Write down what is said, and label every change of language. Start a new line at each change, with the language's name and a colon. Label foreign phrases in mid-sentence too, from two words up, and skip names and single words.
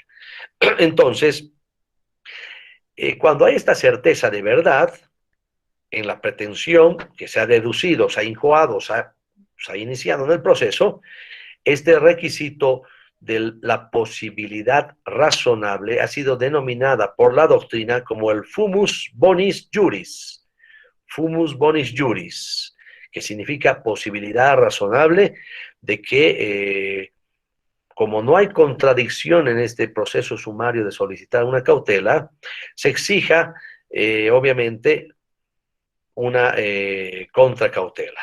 Spanish: Entonces, cuando hay esta certeza de verdad, en la pretensión que se ha deducido, se ha incoado, se ha iniciado en el proceso, este requisito de la posibilidad razonable ha sido denominada por la doctrina como el
Latin: fumus bonis juris. Fumus bonis juris,
Spanish: que significa posibilidad razonable de que, como no hay contradicción en este proceso sumario de solicitar una cautela, se exija, obviamente, una contracautela.